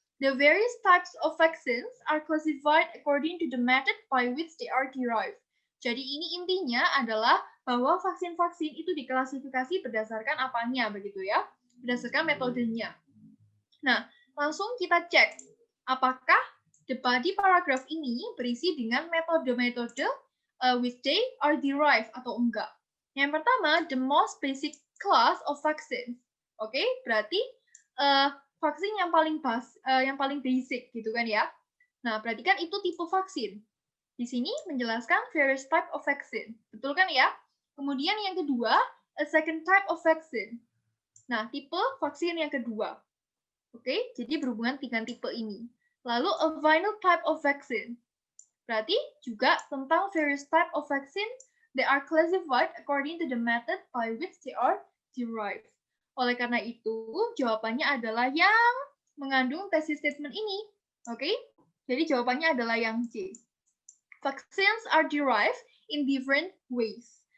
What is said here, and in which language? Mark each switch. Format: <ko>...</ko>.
<en>The various types of vaccines are classified according to the method by which they are derived.</en> <id>Jadi ini intinya adalah bahwa vaksin-vaksin itu diklasifikasi berdasarkan apanya, begitu ya, berdasarkan metodenya. Nah, langsung kita cek apakah the body paragraph ini berisi dengan metode-metode which they are derived atau enggak.</id> <en>Yang pertama, the most basic class of vaccines.</en> <id>Oke, berarti vaksin yang paling basic gitu kan ya. Nah, berarti kan itu tipe vaksin. Di sini menjelaskan various type of vaccine. Betul kan ya? Kemudian yang kedua, a second type of vaccine. Nah, tipe vaksin yang kedua. Oke, jadi berhubungan dengan tipe ini.</id> <en>Lalu a final type of vaccine. Berarti juga tentang various type of vaccine, they are classified according to the method by which they are derived.</en> <id>Oleh karena itu, jawabannya adalah yang mengandung thesis statement ini. Oke, jadi jawabannya adalah yang C.</id> <en>Vaccines are derived in different ways.</en>